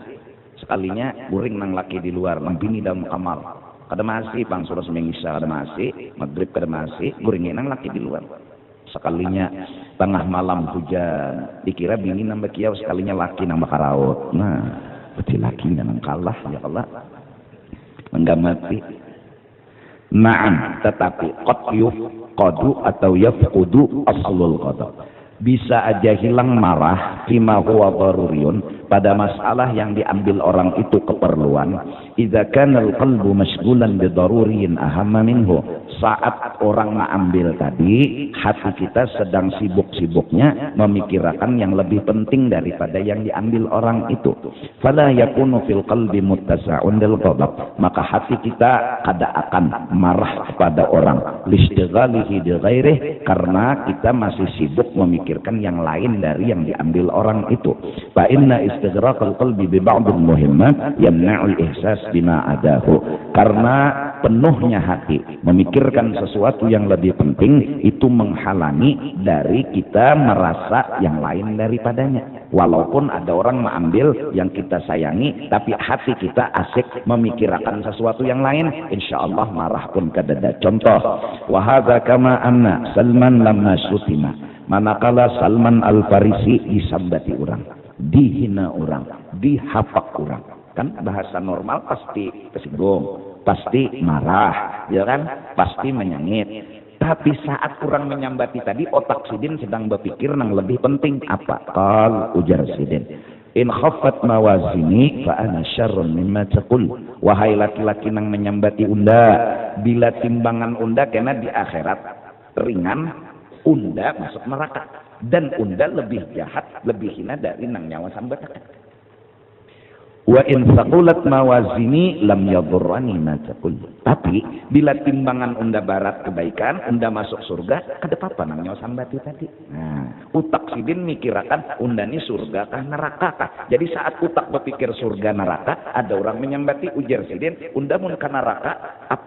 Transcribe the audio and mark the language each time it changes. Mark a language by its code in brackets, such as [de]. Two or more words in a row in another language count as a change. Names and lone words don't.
[bjn] Sekalinya guring nang laki di luar, nang bini dalam kamar. Kada maasi pang suruh semingisa kada maasi, maghrib kada maasi, guringin nang laki di luar. Sekalinya tengah malam hujan, dikira bini nang bekiau, sekalinya laki nang bakaraut. Nah, betul lakinya nang kalah, [ar] يا الله. [id] Enggak mati. [ar] نعم, tetapi قد يفقد atau يفقد أصل الغضب. [id] Bisa aja hilang marah [ar] فيما هو ضروري, [id] pada masalah yang diambil orang itu keperluan. [ar] إذا كان القلب مشغولا بضروري أهم منه, [id] saat orang mengambil tadi hati kita sedang sibuk-sibuknya memikirkan yang lebih penting daripada yang diambil orang itu. [ar] فلا يكون في القلب متسع للغضب, [id] maka hati kita kada akan marah kepada orang [ar] لاشتغاله بغيره, [id] karena kita masih sibuk memikirkan yang lain dari yang diambil orang itu. [ar] فإن استغراق القلب ببعض المهمات يمنع الإحساس بما عداه, [id] karena penuhnya hati memikirkan sesuatu yang lebih penting itu menghalangi dari kita merasa yang lain daripadanya. Walaupun ada orang mengambil yang kita sayangi, tapi hati kita asik memikirkan sesuatu yang lain, [ar] إن شاء الله [id] marah pun kadada. Contoh, [ar] وهذا كما أن سلمان لما شتم, [id] manakala Salman Al-Farisi disambati orang, dihina orang, dihapak orang, kan bahasa normal pasti tersinggung, pasti marah, ya kan, pasti menyengit. Tapi saat kurang menyambati tadi, otak sidin sedang berpikir yang lebih penting apa? [bjn] Qal, ujar sidin, [ar] إن خفت موازيني فأنا شر مما تقول. [bjn] Wahai laki-laki nang menyambati unda, bila timbangan unda kena di akhirat ringan, unda masuk neraka, dan unda lebih jahat, lebih hina dari nang nyawa sambatakan. [ar] وإن ثقلت موازيني لم يضرني ما تقول. [bjn] Tapi bila timbangan unda barat kebaikan, unda masuk surga, kada apa-apa nang nyawa sambati tadi. Nah, utak sidin mikirakan unda ni surga kah neraka kah. Jadi saat utak berpikir surga neraka, ada orang menyambati, ujar sidin, unda mun ka neraka apa?